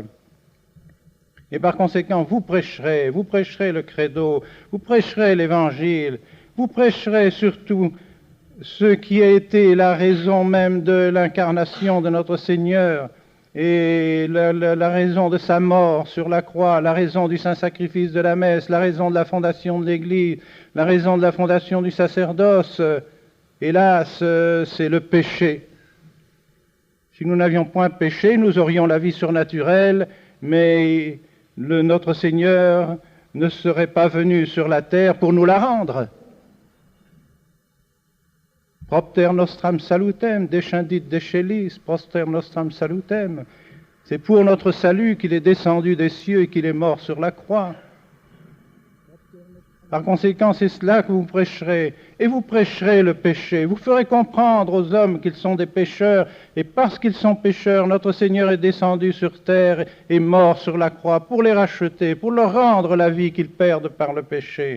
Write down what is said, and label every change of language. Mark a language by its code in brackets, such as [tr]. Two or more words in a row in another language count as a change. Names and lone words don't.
[fr] Et par conséquent, vous prêcherez le credo, vous prêcherez l'évangile, vous prêcherez surtout ce qui a été la raison même de l'incarnation de notre Seigneur et la raison de sa mort sur la croix, la raison du saint sacrifice de la messe, la raison de la fondation de l'Église, la raison de la fondation du sacerdoce. Hélas, c'est le péché. Si nous n'avions point péché, nous aurions la vie surnaturelle, mais notre Seigneur ne serait pas venu sur la terre pour nous la rendre. [la] Propter nostram salutem, descendit decelis, propter nostram salutem. [fr] C'est pour notre salut qu'il est descendu des cieux et qu'il est mort sur la croix. Par conséquent, c'est cela que vous prêcherez. Et vous prêcherez le péché. Vous ferez comprendre aux hommes qu'ils sont des pécheurs. Et parce qu'ils sont pécheurs, notre Seigneur est descendu sur terre et mort sur la croix pour les racheter, pour leur rendre la vie qu'ils perdent par le péché.